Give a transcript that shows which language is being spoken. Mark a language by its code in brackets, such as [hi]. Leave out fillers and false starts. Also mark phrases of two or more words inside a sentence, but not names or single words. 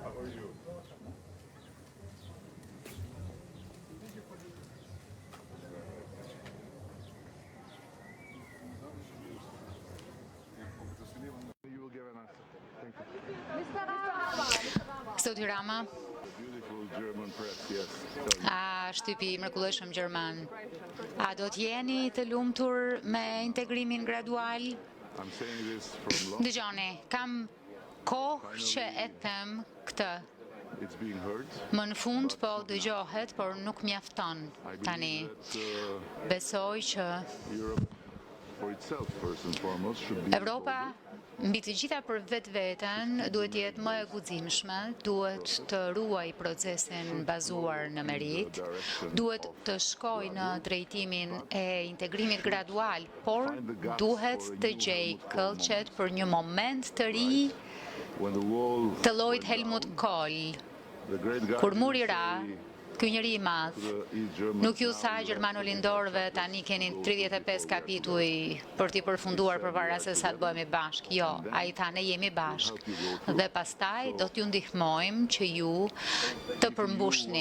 [en] How are you? You will give an answer. Thank you. [sq] Zoti Rama, [en] Beautiful German press, yes. [sq] a shtypi i mrekullueshëm gjerman, a do të jeni të lumtur me integrimin gradual? [en] I'm saying this from long. [sq] Dëgjoni, kam kohë që e them këtë. [en] It's being heard. [sq] Më në fund po dëgjohet, por nuk mjafton [en] I [sq] tani. [en] believe that [sq] Besoj që [en] Europe, for itself, first and foremost, should be. [sq] Evropa mbi të gjitha për vetveten duhet të jetë më e guximshme, duhet të ruaj procesin bazuar në merit, duhet të shkojë në drejtimin e integrimit gradual, por duhet të gjej këllqet për një moment të ri [en] When the wall, [sq] të llojit Helmut Kohl, [en] the great guy, [sq] kur muri ra, ky njeri i madh, [en] East German, [sq] nuk ju tha gjermano-lindorëve tani keni 35 kapituj për t'i përfunduar përpara se sa të bëhemi bashk. Jo, ai tha ne jemi bashk. Dhe pastaj do t'ju ndihmojmë që ju të përmbushni.